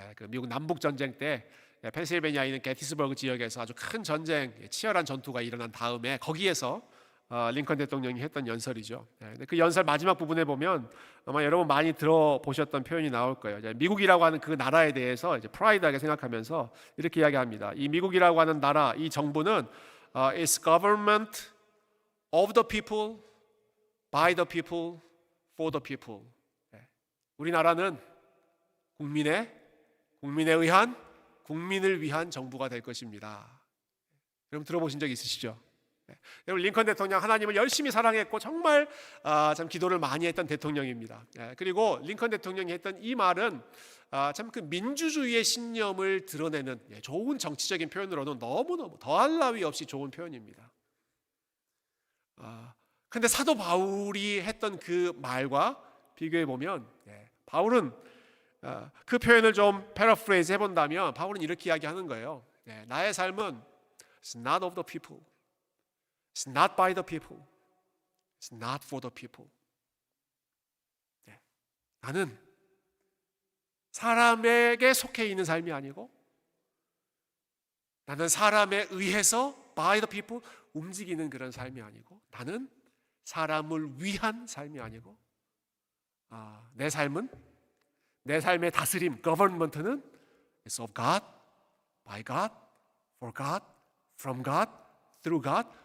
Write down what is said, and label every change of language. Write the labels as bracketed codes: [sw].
[ko] 그 미국 남북 전쟁 때 펜실베니아에 있는 게티스버그 지역에서 아주 큰 전쟁, 치열한 전투가 일어난 다음에 거기에서 링컨 대통령이 했던 연설이죠. 그 연설 마지막 부분에 보면 아마 여러분 많이 들어보셨던 표현이 나올 거예요. 미국이라고 하는 그 나라에 대해서 이제 프라이드하게 생각하면서 이렇게 이야기합니다. 이 미국이라고 하는 나라, 이 정부는 [en] is government of the people, by the people, for the people. [ko] 우리나라는 국민에 의한, 국민을 위한 정부가 될 것입니다. 여러분 들어보신 적 있으시죠? 여러분, 링컨 대통령 하나님을 열심히 사랑했고 정말 참 기도를 많이 했던 대통령입니다. 그리고 링컨 대통령이 했던 이 말은 참 그 민주주의의 신념을 드러내는 좋은 정치적인 표현으로는 너무너무 더할 나위 없이 좋은 표현입니다. 그런데 사도 바울이 했던 그 말과 비교해 보면 바울은 그 표현을 좀 패러프레이즈 해본다면 바울은 이렇게 이야기하는 거예요. 나의 삶은 [en] It's not of the people, It's not by the people, It's not for the people. [ko] 나는 사람에게 속해 있는 삶이 아니고 나는 사람에 의해서 [en] by the people [ko] 움직이는 그런 삶이 아니고 나는 사람을 위한 삶이 아니고 내 삶의 다스림, government는 [en] is of God, by God, for God, from God, through God.